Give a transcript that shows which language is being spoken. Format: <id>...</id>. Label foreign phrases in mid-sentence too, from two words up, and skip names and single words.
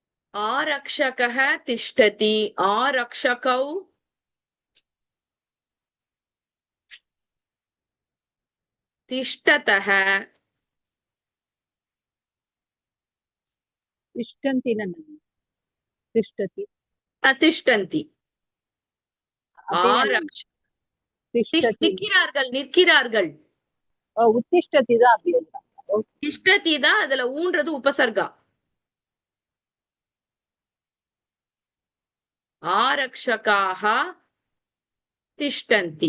<sa>आरक्षकः तिष्ठति, आरक्षकौ तिष्ठतः, तिष्ठन्ति न तिष्ठति तिष्ठन्ति,</sa> <ta>அப்படியே திஷ்டதி நிற்கிறார்கள் நிற்கிறார்கள். உத்திஷ்டதி தான் அப்படி எழுதுறாங்க. திஷ்டதி தான் அதுல ஊன்றது உபசர்கா.</ta> <sa>आरक्षकाः तिष्ठन्ति.</sa>